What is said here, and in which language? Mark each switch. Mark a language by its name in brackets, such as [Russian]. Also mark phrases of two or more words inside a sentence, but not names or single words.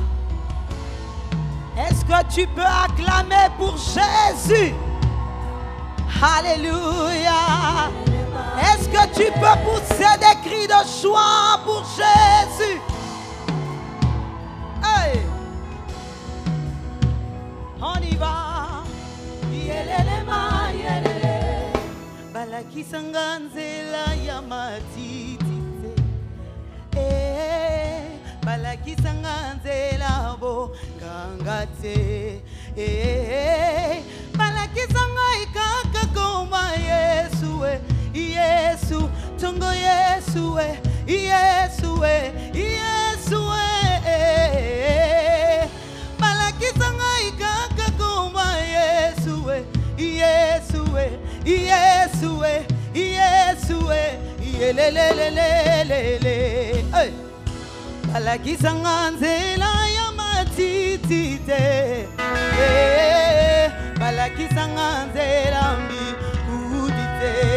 [French] Est-ce que tu peux acclamer pour Jésus? Alléluia. Est-ce que tu peux pousser des cris de joie pour Jésus? Hey. On y va. Yelelema, yelele. [Lingala] Balaki sanganzela ya matitite. Balaki sanganzela bo gangate. Balaki sangai kaka koma Yesu, Yesu, tongo Yesu, Yesu, Yesu. Balaki sangai kaka koma Yesu, Yesu, Yesu, Yesu, yelelelelelele. Balaki sanganzela ya matitite. Balaki sanganzela mbi kudite.